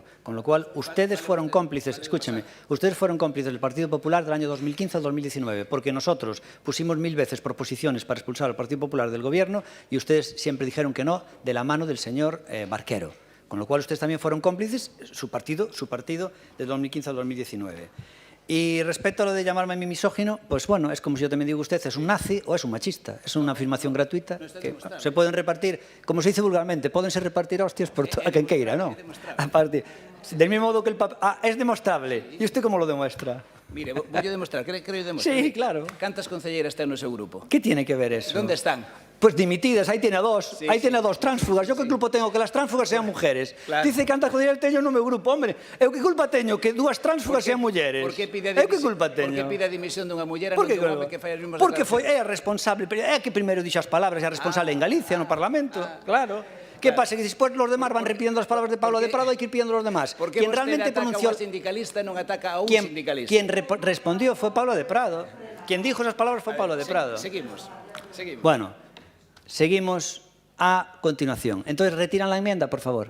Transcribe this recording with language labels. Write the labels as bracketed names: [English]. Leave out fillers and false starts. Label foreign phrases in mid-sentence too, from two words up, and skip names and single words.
[Spanish] Con lo cual, ustedes fueron cómplices, escúcheme, ustedes fueron cómplices del Partido Popular del año 2015 al 2019 porque nosotros pusimos 1000 veces proposiciones para expulsar al Partido Popular del gobierno y ustedes siempre dijeron que no de la mano del señor Barquero. Con lo cual ustedes también fueron cómplices, su partido, de 2015 al 2019. Y respecto a lo de llamarme a mí misógino, pues bueno, es como si yo también digo usted, es un nazi o es un machista. Es una afirmación gratuita que se pueden repartir, como se dice vulgarmente, [Galician] pódense repartir hostias por a quen queira, ¿no? [Spanish] A partir, del mismo modo que el papel... Ah, es demostrable. ¿Y usted cómo lo demuestra? Mire, voy a demostrar, creo demostrar. Sí, claro. [Galician] ¿Cantas concelleiras ten no seu grupo? [Spanish] ¿Qué tiene que ver eso? ¿Dónde están? Pues dimitidas, ahí tiene a dos. Sí, ahí tiene a dos tránsfugas. Yo que culpa tengo que las tránsfugas sean mujeres. Claro. Dice que antes joder [Galician] teño no meu grupo, hombre. Eu que culpa teño que dúas tránsfugas sean mulleres. Por que pide Eu que culpa teño? Por que pide a dimisión dunha muller e non dun home que fai as mesmas Porque foi é a responsable, é que primeiro dixo as palabras, é a responsable en Galicia, no Parlamento. [Spanish] Claro. ¿Qué pasa? Que después los demás van repitiendo las palabras de Pablo de Prado, hay que ir pidiendo los demás. Porque quien realmente pronunció... [Galician] sindicalista non ataca a un sindicalista. [Spanish] Quien respondió fue Pablo de Prado. Quien dijo esas palabras fue Pablo de Prado. Seguimos. Bueno, seguimos a continuación. Entonces, ¿retiran la enmienda, por favor?